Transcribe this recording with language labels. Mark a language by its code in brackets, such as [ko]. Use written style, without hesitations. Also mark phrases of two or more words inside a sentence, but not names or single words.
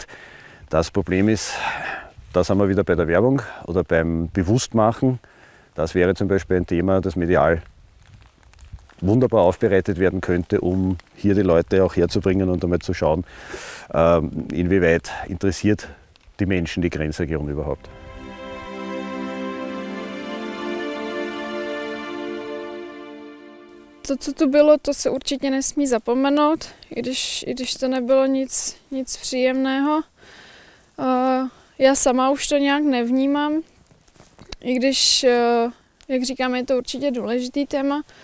[de] Das Problem ist, da sind wir wieder bei der Werbung oder beim Bewusstmachen. Das wäre zum Beispiel ein Thema, das medial wunderbar aufbereitet werden könnte, um hier die Leute auch herzubringen und einmal zu schauen, inwieweit interessiert die Menschen die Grenzregion überhaupt. [cs] To, co tu bylo, to se určitě nesmí zapomenout, i když to nebylo nic příjemného. Já sama už to nějak nevnímám, i když, jak říkám, je to určitě důležitý téma.